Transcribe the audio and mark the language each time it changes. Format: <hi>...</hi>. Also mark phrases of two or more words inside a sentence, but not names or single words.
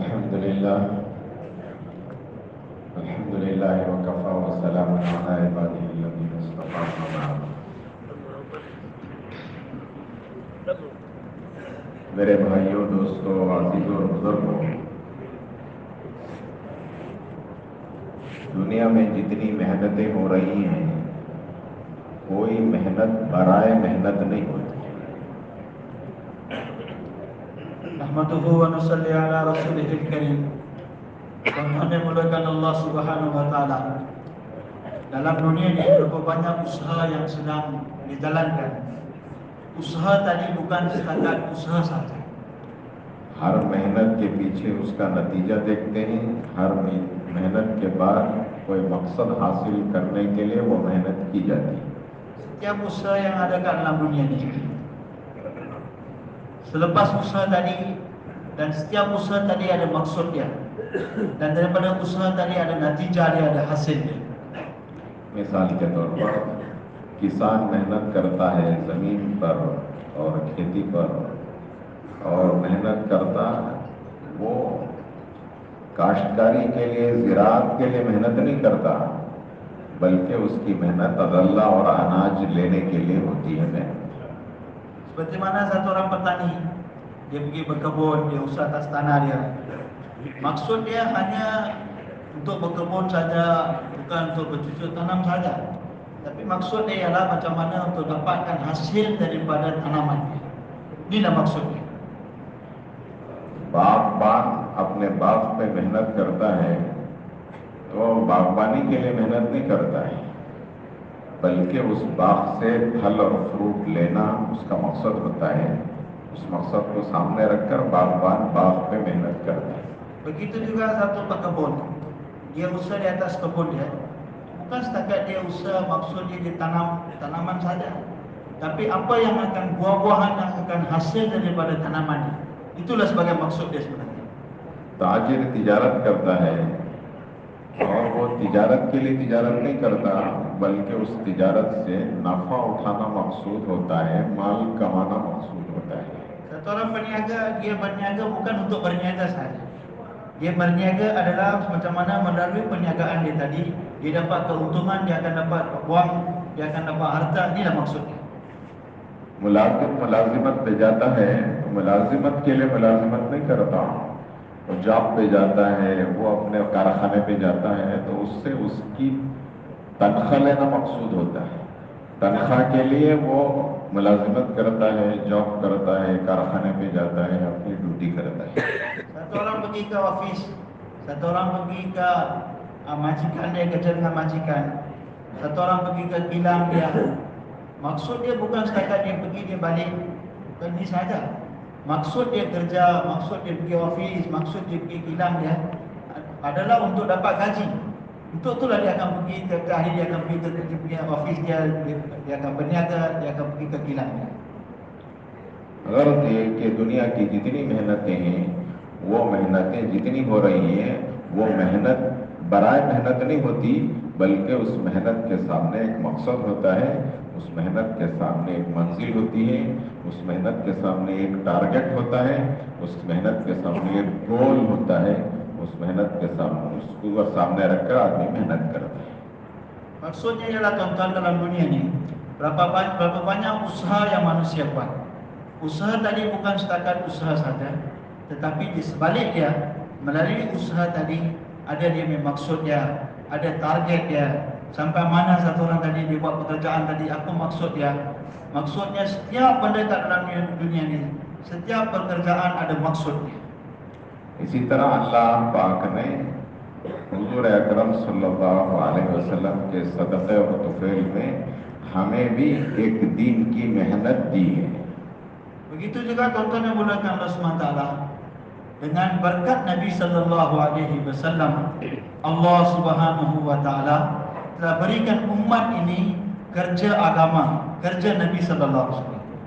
<ar>الحمد لله وكفى وسلام على عباده الذين اصطفى وبعد.</ar> <ur>میرے بھائیوں، دوستوں، عزیزوں اور بزرگوں، دنیا میں جتنی محنتیں ہو رہی ہیں، کوئی محنت برائے محنت نہیں ہوتی.</ur> <ar>نحمده ونصلي على رسوله الكريم.</ar> <ms>Kami memuliakan Allah</ms> <ar>سبحانه وتعالى.</ar> <ms>Dalam dunia ini berapa banyak usaha yang sedang dijalankan. Usaha tadi bukan sekadar usaha saja.</ms> <ur>ہر محنت کے پیچھے اس کا نتیجہ دیکھتے ہیں. ہر محنت کے بعد کوئی مقصد حاصل کرنے کے لیے وہ محنت کی جاتی ہے.</ur> <ms>Setiap usaha yang ada dalam dunia ini, selepas usaha tadi dan setiap usaha tadi ada maksudnya, dan daripada usaha tadi ada natijah, dia ada hasilnya.</ms> <ur>مثال کے طور پر کسان محنت کرتا ہے زمین پر اور کھیتی پر، اور محنت کرتا وہ کاشتکاری کے لیے، زراعت کے لیے محنت نہیں کرتا، بلکہ اس کی محنت غلہ اور اناج لینے کے لیے ہوتی ہے. मेहनत</ur> <ms>Seperti mana satu orang petani, dia pergi berkebun, dia usaha atas tanah dia. Maksud dia hanya untuk berkebun saja, bukan untuk bercocok tanam saja. Tapi maksud dia ialah macam mana untuk dapatkan hasil daripada tanaman. Inilah maksudnya.</ms> <ur>باغبان اپنے باغ پہ محنت کرتا ہے تو باغبانی کے لیے محنت نہیں کرتا ہے، بلکہ اس باغ سے پھل اور فروٹ لینا اس کا مقصد ہوتا ہے. اس مقصد کو سامنے رکھ کر باغبان باغ پہ محنت کرتا ہے.</ur> <ms>Begitu juga satu pekebun, dia usaha di atas kebun dia, bukan setakat dia usaha maksud dia ditanam tanaman saja, tapi apa yang akan buah-buahan yang akan hasil daripada tanaman, itulah sebagai maksud dia sebenarnya.</ms> <ur>تاجر تجارت کرتا ہے اور وہ تجارت کے لیے تجارت نہیں کرتا، بلکہ اس تجارت سے نفع اٹھانا مقصود ہوتا ہے، مال کمانا مقصود ہوتا ہے.</ur> <ms>Satu orang berniaga, dia berniaga bukan untuk berniaga saja. Dia berniaga adalah macam mana melalui perniagaan dia tadi, dia dapat keuntungan, dia akan dapat wang, dia akan dapat harta, inilah maksudnya.</ms> <ur>ملازم ملازمت پہ جاتا ہے تو ملازمت کے لیے ملازمت نہیں کرتا، وہ جاب پہ جاتا ہے، وہ اپنے کارخانے پہ جاتا ہے، تو اس سے اس کی تنخواہ لینا مقصود ہوتا ہے. تنخواہ کے لیے وہ ملازمت کرتا ہے، جاب کرتا ہے، کارخانے پہ جاتا ہے، اپنی ڈیوٹی کرتا ہے.</ur> <ms>Satu orang pergi ke office, satu orang pergi ke majikan dia, kerja dengan majikan, satu orang pergi ke kilang dia. Maksud dia bukan setakat dia pergi, dia balik, bukan ini saja. Maksud dia kerja, maksud dia pergi office, maksud dia pergi kilang dia adalah untuk dapat gaji. Untuk itulah dia akan pergi ke hari, dia akan pergi ke office dia akan berniaga, dia akan pergi ke kilang dia.</ms> <ur>اگر دیکھ کے دنیا کی جتنی محنتیں ہیں، وہ محنتیں جتنی ہو رہی ہیں، وہ محنت برائے محنت نہیں ہوتی، بلکہ اس محنت کے سامنے ایک مقصد ہوتا ہے، اس محنت کے سامنے ایک منزل ہوتی ہے، اس محنت کے سامنے ایک ٹارگٹ ہوتا ہے، اس محنت کے سامنے ایک گول ہوتا ہے، اس محنت کے سامنے اس کو سامنے رکھ کر آدمی محنت کرتا ہے.</ur> <ms>Maksudnya ialah tuan-tuan, dalam dunia ini berapa banyak usaha yang manusia buat. Usaha tadi bukan setakat usaha saja, tetapi di sebalik dia, melalui usaha tadi ada dia maksud dia, ada target dia. Sampai mana satu orang tadi dia buat pekerjaan tadi, apa maksud dia? Maksudnya setiap benda kat dalam dunia ini, setiap pekerjaan ada maksudnya.</ms> <ur>اسی طرح اللہ پاک نے حضور اکرم</ur> <ar>صلى الله عليه وسلم</ar> <ur>کے صدقے اور طفیل میں ہمیں بھی ایک دین کی محنت دی ہے.</ur> <ms>Begitu juga tuan-tuan yang dimuliakan Allah SWT, dengan berkat Nabi</ms> <ar>صلى الله عليه وسلم,</ar> <ms>Allah</ms> <ar>سبحانه وتعالى</ar> <ms>telah berikan umat ini kerja agama, kerja Nabi</ms> <ar>صلى الله عليه وسلم.</ar>